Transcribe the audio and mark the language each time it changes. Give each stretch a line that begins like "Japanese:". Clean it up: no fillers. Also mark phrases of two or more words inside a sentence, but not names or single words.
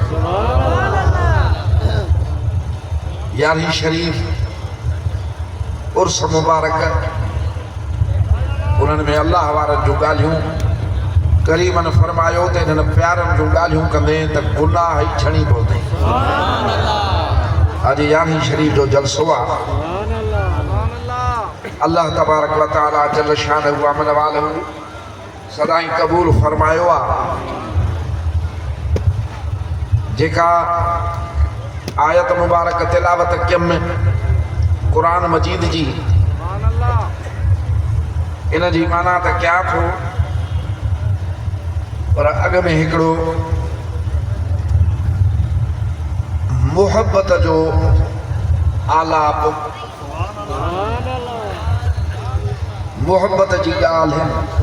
Sindhi: यारहीं शरीफ़ उर्स मुबारक उन्हनि में अल्लाह वारनि जूं ॻाल्हियूं करीमनि फरमायो त इन्हनि प्यारनि जूं ॻाल्हियूं कंदे त गुनाह ई छणी पवंदे। अॼु यारहीं शरीफ़ जो जलसो आहे। अल्लाह
Arabic: تبارك وتعالى جل شانه ومن والاه
Sindhi: सदाई क़बूल फरमायो आहे। जेका आयत मुबारक तिलावत कयम क़ुरान मजीद जी इन जी माना त कयां थो, पर अॻ में हिकिड़ो मोहब्बत जो आलाप, मोहब्बत जी ॻाल्हि है।